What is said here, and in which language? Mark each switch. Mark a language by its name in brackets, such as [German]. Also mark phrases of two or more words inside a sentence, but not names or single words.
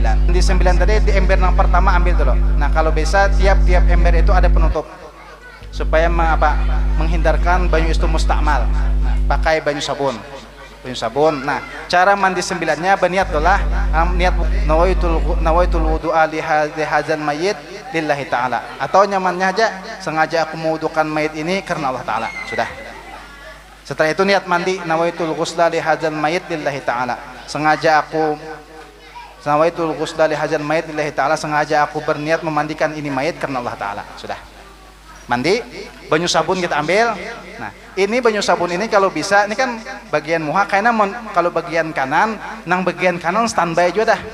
[Banjar] Mandi 9 tadi di ember yang pertama ambil dulu. Nah, kalau bisa tiap ember itu ada penutup supaya menghindarkan banyu itu mustakmal. Nah, pakai banyu sabun. Nah, cara mandi 9-nya berniat dulu lah. [Arabic] Niat nawaitul wudu'a li hadzal mayyit lillahi ta'ala. [Banjar] Atau nyamannya aja sengaja aku mewudukan mayit ini karena Allah Ta'ala. Sudah. Setelah itu niat mandi [Arabic] nawaitul ghusla li hadzal mayyit lillahi ta'ala. [Banjar] Sengaja aku berniat memandikan ini mayit karena Allah Ta'ala. Sudah mandi, banyu sabun kita ambil. Nah, ini banyu sabun ini kalau bisa, ini kan bagian muha, karena kalau bagian kanan, nang bagian kanan standby juga dah.